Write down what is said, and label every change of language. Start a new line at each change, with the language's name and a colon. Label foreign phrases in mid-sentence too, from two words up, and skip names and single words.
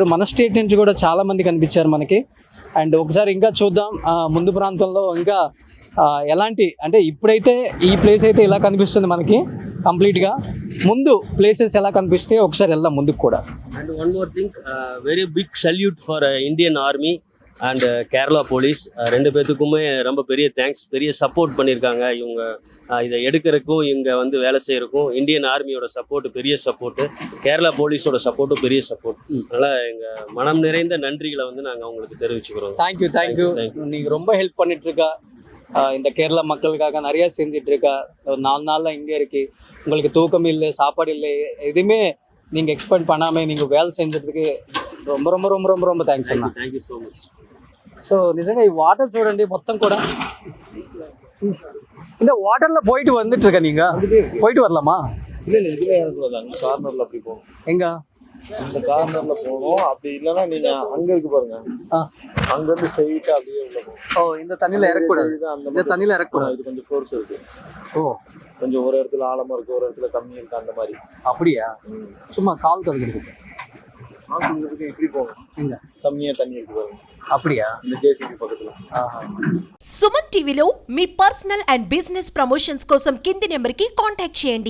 Telugu: మన స్టేట్ నుంచి కూడా చాలామంది కనిపించారు మనకి. అండ్ ఒకసారి ఇంకా చూద్దాం ముందు ప్రాంతంలో ఇంకా ఎలాంటి, అంటే ఇప్పుడైతే ఈ ప్లేస్ అయితే ఇలా కనిపిస్తుంది మనకి కంప్లీట్గా. ముందు ప్లేసెస్ ఎలా కనిపిస్తాయో ఒకసారి వెళ్దాం ముందుకు కూడా.
English: and one more thing, very big salute for Indian Army and Kerala police.
Tamil: ரெண்டு பேர்த்துக்குமே ரொம்ப பெரிய தேங்க்ஸ். பெரிய சப்போர்ட் பண்ணியிருக்காங்க இவங்க இதை எடுக்கிறதுக்கும் இங்கே வந்து வேலை செய்கிறக்கும். இந்தியன் ஆர்மியோட சப்போர்ட்டு பெரிய சப்போர்ட்டு, கேரளா போலீஸோட சப்போர்ட்டும் பெரிய சப்போர்ட். அதனால் எங்கள் மனம் நிறைந்த நன்றிகளை வந்து நாங்கள் அவங்களுக்கு தெரிவிச்சுக்கிறோம். தேங்க்யூ. நீங்கள் ரொம்ப ஹெல்ப் பண்ணிட்டு இருக்கா இந்த கேரளா மக்களுக்காக நிறையா செஞ்சுட்டு இருக்கா. ஒரு 4 நாளில் இங்கே இருக்கு, உங்களுக்கு தூக்கம் இல்லை, சாப்பாடு இல்லை, எதுவுமே நீங்கள் எக்ஸ்பெக்ட் பண்ணாமல் நீங்கள் வேலை செஞ்சதுக்கு ரொம்ப ரொம்ப ரொம்ப ரொம்ப ரொம்ப
Telugu: థ్యాంక్స్ అన్న.
English: thank you so much.
Telugu: సో నిజంగా ఈ వాటర్ చూడండి మొత్తం కూడా.
Tamil: இந்த வாட்டர்ல போயிட்டு வந்துட்டு இருக்க, நீங்க போயிட்டு வரலாமா? இல்ல இதுல இறங்குறதாங்க, கார்னர்ல அப்படி போகும். எங்க இந்த கார்னர்ல போகும். அப்படி இல்லைன்னா நீங்க அங்க இருக்கு பாருங்க, அங்க இருந்து ஸ்ட்ரைட்டா அப்படியே உள்ள போகும். ஓ, இந்த தண்ணியில இறக்கூடாது, இந்த தண்ணியில இறக்கூடாது. இது கொஞ்சம் ஃபோர்ஸ் இருக்கு. ஓ, கொஞ்சம் ஒரு இடத்துல ஆழமா இருக்கு, ஒரு இடத்துல கம்மியா இருக்கு, அந்த மாதிரி. அப்படியா? சும்மா கால் கழுவிடுது. இப்படி போகும், எங்க கம்மியா தண்ணி இருக்கு பாருங்க. அப்படியா? இந்த ஜேசிபி பக்கத்துல.
Telugu: సుమన్ టీవీలో మీ
English: personal and business promotions
Telugu: కోసం కింది నెంబర్కి కాంటాక్ట్ చేయండి.